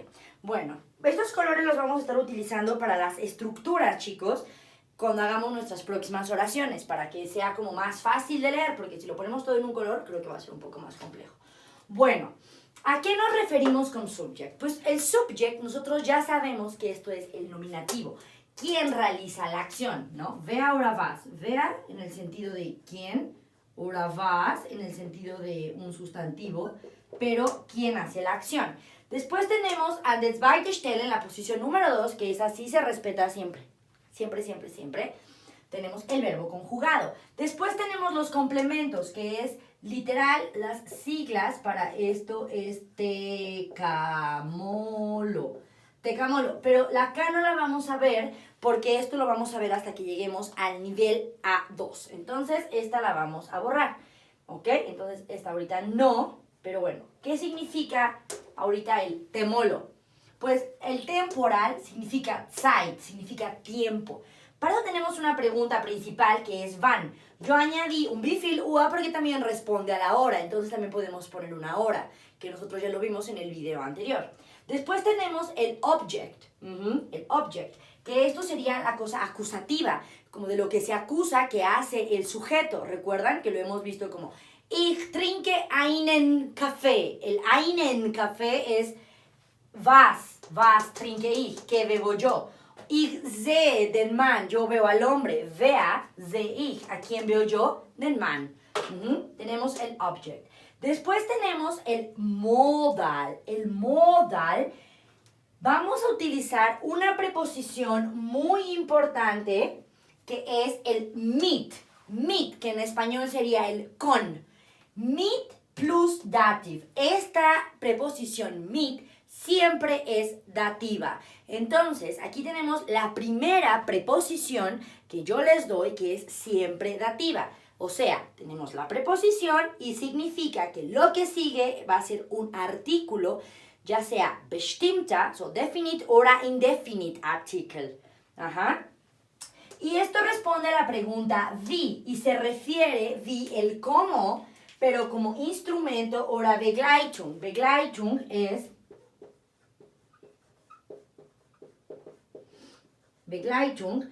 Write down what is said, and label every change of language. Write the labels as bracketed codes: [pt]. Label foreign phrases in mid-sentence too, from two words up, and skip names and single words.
[es] Bueno, estos colores los vamos a estar utilizando para las estructuras, chicos, cuando hagamos nuestras próximas oraciones, para que sea como más fácil de leer, porque si lo ponemos todo en un color, creo que va a ser un poco más complejo. Bueno, ¿a qué nos referimos con subject? Pues el subject, nosotros ya sabemos que esto es el nominativo. ¿Quién realiza la acción? ¿No? [de] Wer oder was. [es] Wer en el sentido de quién, [de] oder was [es] en el sentido de un sustantivo, pero ¿quién hace la acción? Después tenemos [de] an der zweiten Stelle [es] en la posición número 2, que es así se respeta siempre. Siempre, siempre, siempre. Tenemos el verbo conjugado. Después tenemos los complementos, que es literal las siglas para esto es tecamolo. Tecamolo, pero acá no la vamos a ver porque esto lo vamos a ver hasta que lleguemos al nivel A2. Entonces, esta la vamos a borrar, ¿ok? Entonces, esta ahorita no, pero bueno, ¿qué significa ahorita el temolo? Pues el temporal significa Zeit, significa tiempo. Para eso tenemos una pregunta principal que es wann. Yo añadí un [de] wie viel Uhr [es] porque también responde a la hora, entonces también podemos poner una hora, que nosotros ya lo vimos en el video anterior. Después tenemos el object, el object, que esto sería la cosa acusativa, como de lo que se acusa que hace el sujeto. ¿Recuerdan que lo hemos visto como [de] Ich trinke einen Kaffee? [es] El [de] einen Kaffee [es] es [de] was trinke ich, [es] ¿qué bebo yo? [de] Ich sehe den Mann, [es] yo veo al hombre. [de] Wer sehe ich, [es] ¿a quién veo yo? [de] Den Mann. [es] Tenemos el object. Después tenemos el modal. El modal, vamos a utilizar una preposición muy importante que es el mit. Mit, que en español sería el con. [de] Mit plus dative. [es] Esta preposición mit siempre es dativa. Entonces, aquí tenemos la primera preposición que yo les doy, que es siempre dativa. O sea, tenemos la preposición y significa que lo que sigue va a ser un artículo, ya sea bestimmter, [en] so definite, o indefinite article. [es] Y esto responde a la pregunta wie, y se refiere wie el cómo, pero como instrumento o Begleitung. Begleitung es Begleitung.